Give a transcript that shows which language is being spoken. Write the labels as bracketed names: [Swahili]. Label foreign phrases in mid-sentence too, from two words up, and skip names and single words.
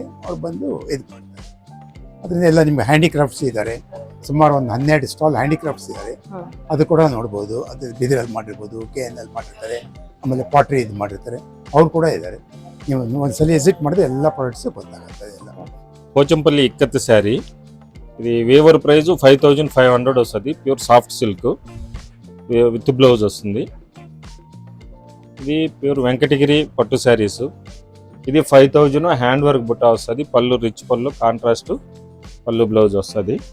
[Kannada] ಅವ್ರು ಬಂದು ಇದು ಮಾಡ್ತಾರೆ. ಅದರಿಂದ ಎಲ್ಲ ನಿಮ್ಗೆ ಹ್ಯಾಂಡಿಕ್ರಾಫ್ಟ್ಸ್ ಇದ್ದಾರೆ, ಸುಮಾರು ಒಂದು 12 [English] stall handicrafts [Kannada] ಇದ್ದಾರೆ. ಅದು ಕೂಡ ನೋಡ್ಬೋದು. ಅದು ಬಿದಿರಲ್ಲಿ ಮಾಡಿರ್ಬೋದು, KNL ಮಾಡಿರ್ತಾರೆ, ಆಮೇಲೆ ಪಾಟ್ರಿ ಇದು ಮಾಡಿರ್ತಾರೆ, ಅವ್ರು ಕೂಡ ಇದ್ದಾರೆ. ನೀವು ಒಂದ್ಸಲ ವಿಸಿಟ್ ಮಾಡಿದ್ರೆ ಎಲ್ಲ ಪ್ರಾಡಕ್ಟ್ಸು ಗೊತ್ತಾಗುತ್ತೆ. ಎಲ್ಲ [Telugu] పోచంపల్లి ఇక్కత్ శారీ, ఇది [English] weaver price [Telugu] 5500 వస్తుంది. [English] pure soft silk with blouse వస్తుంది. [Telugu] ఇది ప్యూర్ వెంకటగిరి పట్టు శారీస్. ఇది 5000 [English] hand work [Telugu] బుట్ట వస్తుంది. పళ్ళు రిచ్ పళ్ళు, కాంట్రాస్ట్ పళ్ళు, బ్లౌజ్ వస్తుంది.